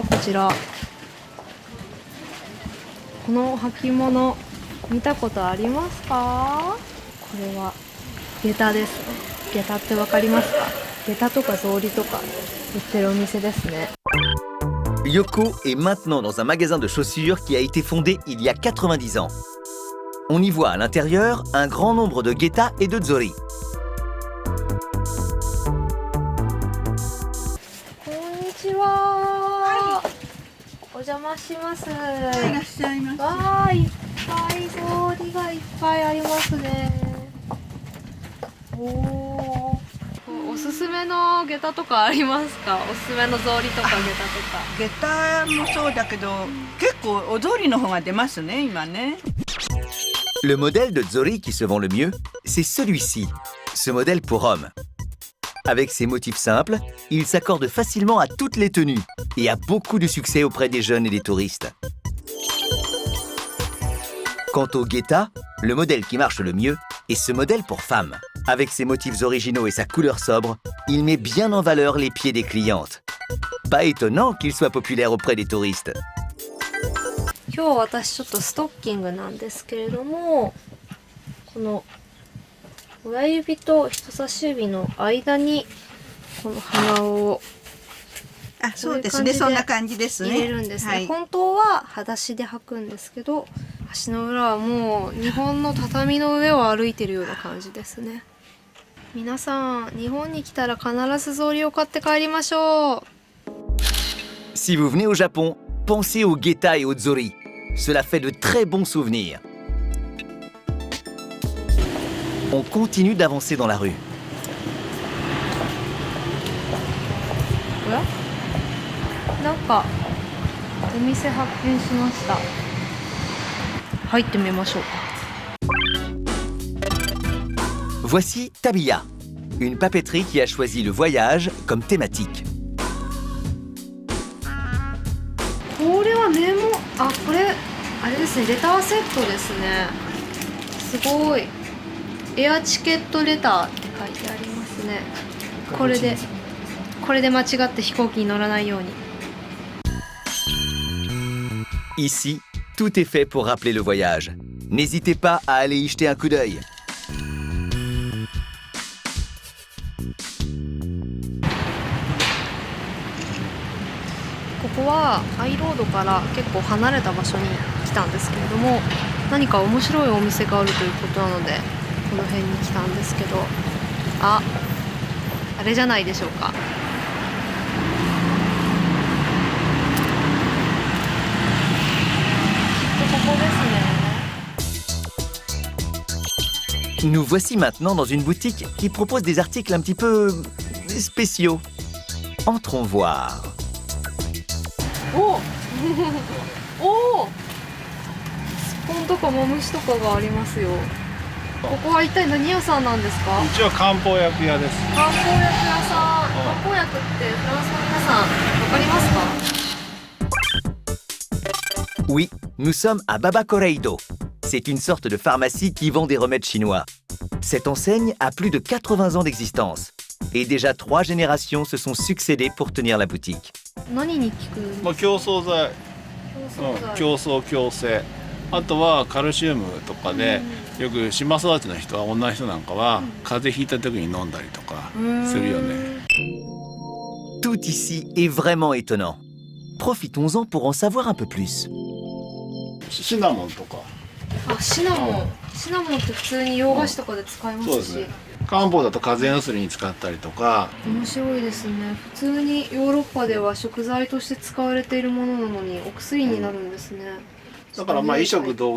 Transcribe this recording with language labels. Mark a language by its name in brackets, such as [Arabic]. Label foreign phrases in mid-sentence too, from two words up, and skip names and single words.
[Japanese] こちら、この履物見たことありますか？これは下駄ですね。下駄って分かりますか？下駄とか草履とか売ってるお店ですね。 [French] Yoko est maintenant dans un magasin de chaussures qui a été fondé il y a 90 ans. On y voit à l'intérieur un grand nombre de geta et de zori. [Japanese] こんにちは。お邪魔します。いらっしゃいませ。わあ、いっぱい草履がいっぱいありますね。おすすめの下駄とかありますか？おすすめの草履とか下駄とか。下駄もそうだけど、結構踊りの方が出ますね、今ね。 [French] Le modèle de zori qui se vend le mieux, c'est celui-ci, ce modèle pour hommes. Avec ses motifs simples, il s'accorde facilement à toutes les tenues et a beaucoup de succès auprès des jeunes et des touristes. Quant au geta, le modèle qui marche le mieux est ce modèle pour femmes. Avec ses motifs originaux et sa couleur sobre, il met bien en valeur les pieds des clientes. Pas étonnant qu'il soit populaire auprès des touristes. [Japanese] 今日私ちょっとストッキングなんですけれども、この親指と人差し指の間にこの鼻をあ、そうですね、そんな感じですね。入れるんですね。はい、本当は裸足で履くんですけど、足の裏はもう日本の畳の上を歩いてるような感じですね。皆さん、日本に来たら必ず草履を買って帰りましょう。 [French] Si vous venez au Japon, pensez aux geta et aux zori. Cela fait de très bons souvenirs. On continue d'avancer dans la rue. [Japanese] おや？なんかお店発見しました。入ってみましょうか。 [French] Voici Tabiya, une papeterie qui a choisi le voyage comme thématique. [Japanese] これはメモ、あ、これあれですね、レターセットですね。すごい。エアチケットレターって書いてありますね。これで間違って飛行機に乗らないように。 [French] Ici, tout est fait pour rappeler le voyage. N'hésitez pas à aller y jeter un coup d'œil. [Japanese] ここはアイロードから結構離れた場所に来たんですけれども、何か面白いお店があるということなのでこの辺に来たんですけど、あれじゃないでしょうか。ここですね。 [French] Nous voici maintenant dans une boutique qui propose des articles un petit peu spéciaux. Entrons voir. [Japanese] おおスポンとかマムシとかがありますよ。ここは一体何屋さんなんですか？一応漢方薬屋です。漢方薬屋さん。漢方薬ってフランスの皆さんわかりますか？ [French] Oui, nous sommes à Baba Koreido. C'est une sorte de pharmacie qui vend des remèdes chinois. Cette enseigne a plus de 80 ans d'existence. Et déjà 3 générations se sont succédées pour tenir la boutique. [Japanese] 何に効くんですか？まあ強壮剤、強壮強性、あとはカルシウムとかで、よく島育ちの人は女の人なんかは、風邪ひいた時に飲んだりとかするよね。 [French] Tout ici est vraiment étonnant. Profitons-en pour en savoir un peu plus. [Japanese] シナモンとか。あ、シナモン。シナモンって普通に洋菓子とかで使いますし。そうですね。漢方だと風邪薬に使ったりとか。面白いですね。普通にヨーロッパでは食材として使われているものなのにお薬になるんですね。